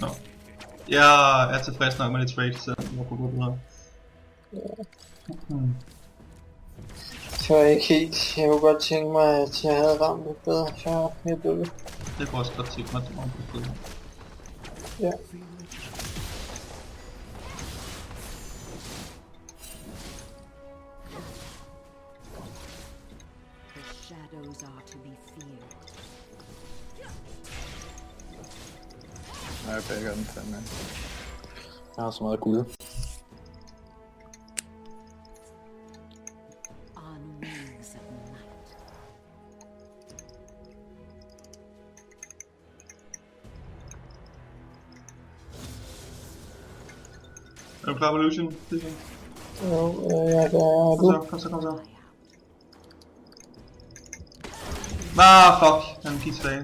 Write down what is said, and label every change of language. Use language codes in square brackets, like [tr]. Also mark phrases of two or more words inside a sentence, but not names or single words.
[da] Jeg er tilfreds nok med det trade, så jeg kunne gå videre. Så er jeg ikke helt. Jeg kunne godt tænke mig, at jeg havde ramt det bedre, så jeg døde. Det kunne også godt tænke mig til mig på stedet. Ja. [en] The shadows are to be feared. [da] Nej, jeg backer den fandme. Jeg har så meget guld. [en] On wings of night. [da] Er du klar på Lucian? Jo, ja, der er du. Kom så. Ah, fuck. Han gik tilbage.